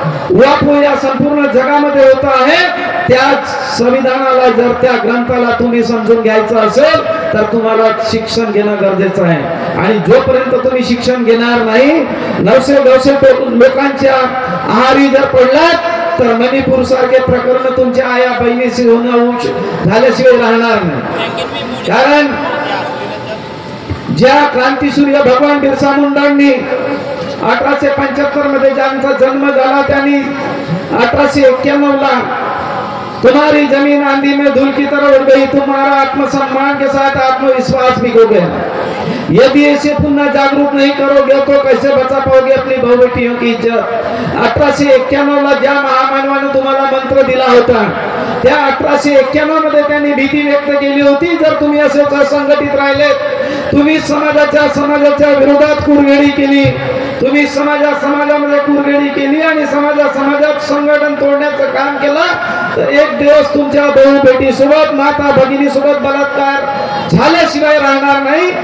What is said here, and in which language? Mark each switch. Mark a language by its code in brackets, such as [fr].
[mr] वापर या संपूर्ण जगामध्ये होत आहे त्या संविधानाला जर त्या ग्रंथाला तुम्ही समजून घ्यायचं असेल तर तुम्हाला शिक्षण घेणं गरजेचं आहे आणि जोपर्यंत तुम्ही शिक्षण घेणार नाही नवसे लोकांच्या आहारी जर पडलात तर मणिपूर सारखे प्रकरण तुमच्या आया बहिणीशी होणं झाल्याशिवाय राहणार नाही। कारण ज्या क्रांतीसूर्य भगवान बिरसा मुंडांनी 1875 मध्ये ज्यांचा जन्म झाला त्यांनी 1891 ला [hi] तुम्हारी जमीन आंधी में धूल की तरह उड़ गई तुम्हारा आत्मसम्मान के साथ आत्मविश्वास भी खो गया यदि ऐसे पुन्हा जागरूक नहीं करोगे तो कैसे बचा पाओगे अपनी भाऊ बेटियों की इज्जत। [mr] 1891 ला ज्या महामानवाने तुम्हाला मंत्र दिला होता त्या 1891 मध्ये त्यांनी भीती व्यक्त केली होती, जर तुम्ही असे असंघटित राहिले, तुम्ही समाजाच्या विरोधात कुरघेडी केली, तुम्ही समाजामध्ये कुरघेडी केली आणि समाजात संघटन तोडण्याचं काम केलं, तर एक दिवस तुमच्या भाऊ बेटी सोबत माता भगिनी सोबत बलात्कार झाल्याशिवाय राहणार नाही।